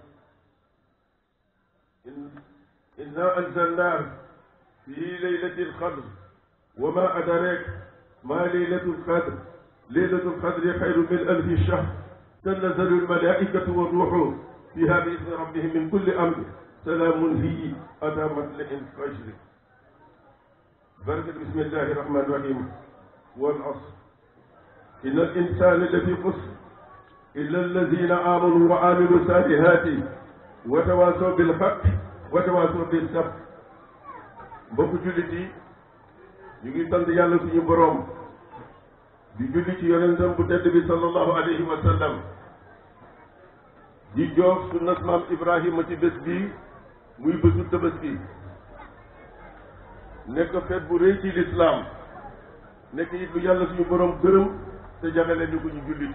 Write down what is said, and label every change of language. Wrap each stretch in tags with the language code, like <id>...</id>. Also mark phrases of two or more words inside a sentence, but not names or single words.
<ar>إنا أنزلناه في ليلة القدر وما أدراك ما ليلة القدر ليلة القدر خير من 1000 شهر تنزل الملائكة والروح فيها بإذن ربهم من كل أمر سلام هي أتى مطلع الفجر بركة بسم الله الرحمن الرحيم والعصر إن الإنسان لفي خسر إلا الذين آمنوا وعملوا الصالحات وتواصوا بالحق وتواصوا بالصبر</ar> <wo>mbokku jullit yi ñu ngi sant yàlla suñu boroom di julli ci yonentam bu tedd bi</wo> <ar>صلى الله عليه وسلم</ar> <wo>di jox sunnas maam Ibrahima ci bés bii muy bésu Tabaski nekk feet bu rëy ci lislaam nekk it lu yàlla suñu boroom gërëm te jagale ñu ko ñu jullit</wo>